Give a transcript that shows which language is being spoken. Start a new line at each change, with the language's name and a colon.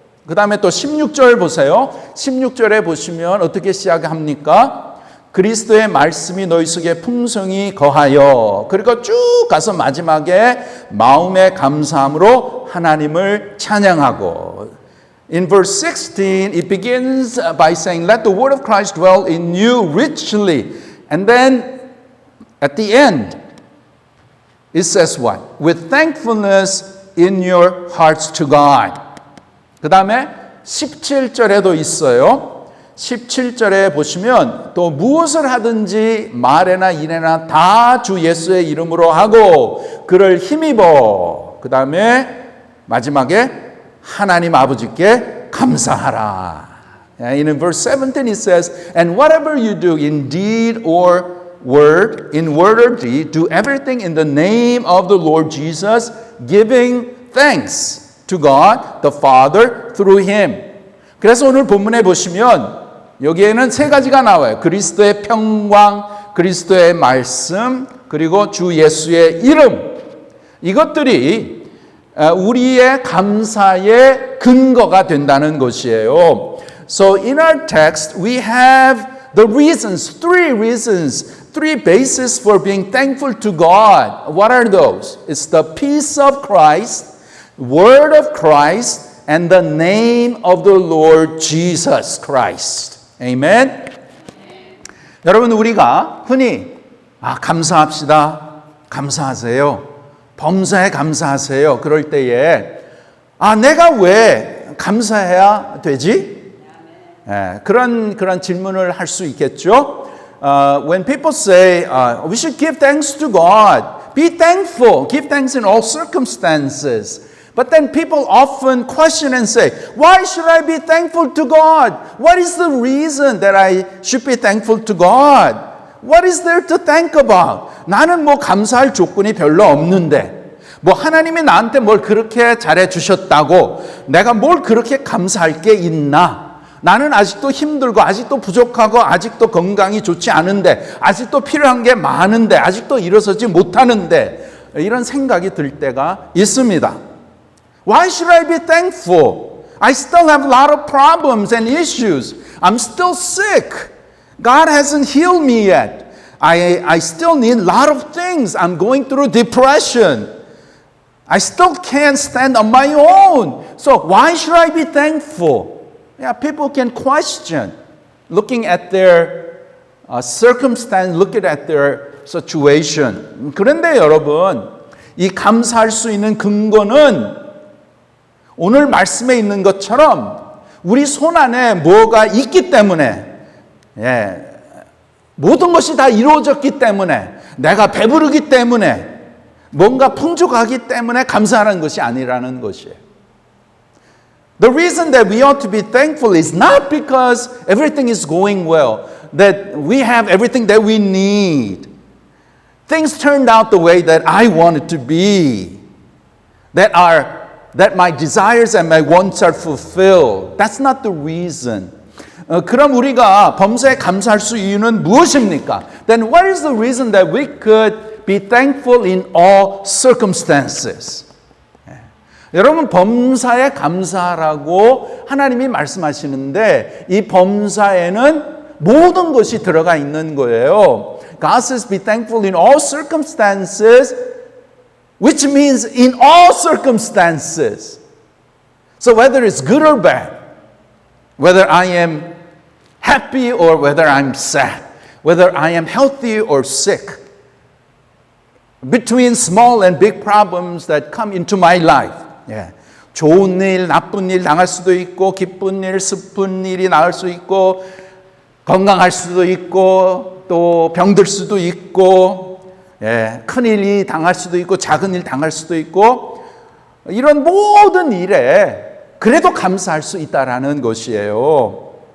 Korean: 그 다음에 또 16절 보세요. 16절에 보시면 어떻게 시작합니까? 그리스도의 말씀이 너희 속에 풍성히 거하여. 그리고 쭉 가서 마지막에 마음의 감사함으로 하나님을 찬양하고.
English: In verse 16 it begins by saying, let the word of Christ dwell in you richly. And then at the end it says what? With thankfulness in your hearts to God.
Korean: 그 다음에 17절에도 있어요. 17절에 보시면 또 무엇을 하든지 말에나 일에나 다 주 예수의 이름으로 하고 그를 힘입어. 그 다음에 마지막에 하나님 아버지께 감사하라.
English: In verse 17 it says, and whatever you do in deed or word, in word or deed, do everything in the name of the Lord Jesus, giving thanks to God the Father through Him.
Korean: 그래서 오늘 본문에 보시면 여기에는 세 가지가 나와요. 그리스도의 평강, 그리스도의 말씀, 그리고 주 예수의 이름. 이것들이 우리의 감사의 근거가 된다는 것이에요.
English: So in our text we have the reasons, three bases for being thankful to God. What are those? It's the peace of Christ, word of Christ, and the name of the Lord Jesus Christ. Amen?
Korean: 여러분, 우리가 흔히 감사합시다. 감사하세요. 범사에 감사하세요. 그럴 때에 내가 왜 감사해야 되지? 그런 질문을 할 수 있겠죠.
English: When people say, we should give thanks to God, be thankful, give thanks in all circumstances. But then people often question and say, why should I be thankful to God? What is the reason that I should be thankful to God? What is there to thank about?
Korean: 나는 뭐 감사할 조건이 별로 없는데, 뭐 하나님이 나한테 뭘 그렇게 잘해 주셨다고 내가 뭘 그렇게 감사할 게 있나? 나는 아직도 힘들고 아직도 부족하고 아직도 건강이 좋지 않은데 아직도 필요한 게 많은데 아직도 일어서지 못하는데 이런 생각이 들 때가 있습니다.
English: Why should I be thankful? I still have a lot of problems and issues. I'm still sick. God hasn't healed me yet. I still need a lot of things. I'm going through depression. I still can't stand on my own. So why should I be thankful? Yeah, people can question looking at their circumstance, looking at their situation.
Korean: 그런데 여러분, 이 감사할 수 있는 근거는 오늘 말씀에 있는 것처럼 우리 손 안에 뭐가 있기 때문에 모든 것이 다 이루어졌기 때문에 내가 배부르기 때문에 뭔가 풍족하기 때문에 감사하는 것이 아니라는 것이에요.
English: The reason that we ought to be thankful is not because everything is going well, that we have everything that we need. Things turned out the way that I wanted to be, that my desires and my wants are fulfilled. That's not the reason.
Korean: 그럼 우리가 범사에 감사할 수 이유는 무엇입니까?
English: Then what is the reason that we could be thankful in all circumstances?
Korean: 여러분 범사에 감사하라고 하나님이 말씀하시는데 이 범사에는 모든 것이 들어가 있는 거예요.
English: God says be thankful in all circumstances, which means in all circumstances. So whether it's good or bad, whether I am happy or whether I'm sad, whether I am healthy or sick, between small and big problems that come into my life,
Korean: 좋은 일, 나쁜 일 당할 수도 있고 기쁜 일, 슬픈 일이 나올 수 있고 건강할 수도 있고 또 병들 수도 있고 큰 일이 당할 수도 있고 작은 일 당할 수도 있고 이런 모든 일에 그래도 감사할 수 있다라는 것이에요.